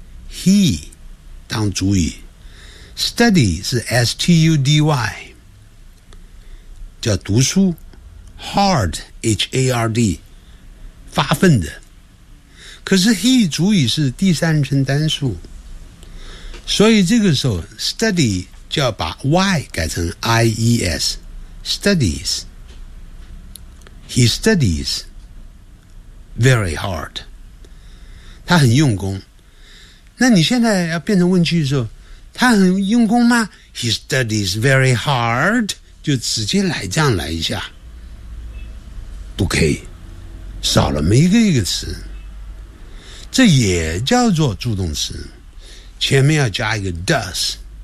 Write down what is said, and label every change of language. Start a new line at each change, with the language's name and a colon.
Chinese: He 当主语， study 是 S-T-U-D-Y 叫读书， hard H-A-R-D 发奋的。可是 he 主语是第三人称单数，所以这个时候 study 就要把 y 改成 I-E-S studies。
English: He studies very hard，
Chinese: 他很用功。那你现在要变成问句的时候，他很用功吗？
English: He studies very hard，
Chinese: 就直接来这样来一下，不可以，少了每一个词。这也叫做助动词，前面要加一个 does。